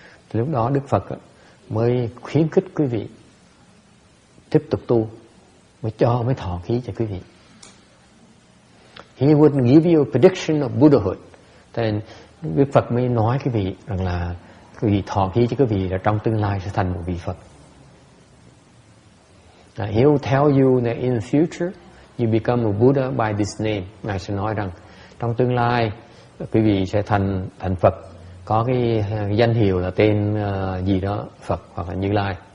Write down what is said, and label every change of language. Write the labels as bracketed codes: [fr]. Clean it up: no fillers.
[vi] Thì lúc đó Đức Phật mới khuyến khích quý vị tiếp tục tu, mới thọ ký cho quý vị. [en] He would give you a prediction of Buddhahood. [vi] Then Đức Phật mới nói quý vị rằng là quý vị thọ ký cho quý vị là trong tương lai sẽ thành một vị Phật. [en] He will tell you that in the future you become a Buddha by this name. [vi] Ngài sẽ nói rằng trong tương lai quý vị sẽ thành Phật, có cái danh hiệu là tên gì đó Phật hoặc là Như Lai.